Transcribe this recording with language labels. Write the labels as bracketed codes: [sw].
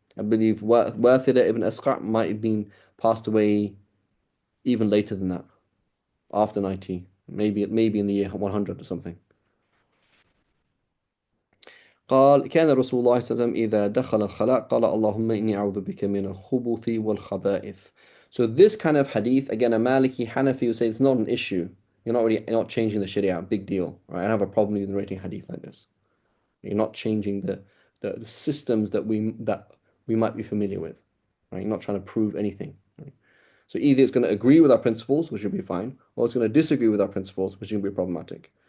[en] I believe Wathila ibn Asqar might have been passed away even later than that, after 90, maybe in the year 100 or something. [ar] قال كان رسول الله صلى الله عليه وسلم إذا دخل الخلاء قال اللهم إني أعوذ بك من الخبث والخبائث. [en] So this kind of hadith, again, a Maliki Hanafi would say it's not an issue. You're not changing the Sharia, big deal. Right? I don't have a problem with narrating hadith like this. You're not changing the systems that we might be familiar with. Right? You're not trying to prove anything. Right? So either it's going to agree with our principles, which would be fine, or it's going to disagree with our principles, which would be problematic.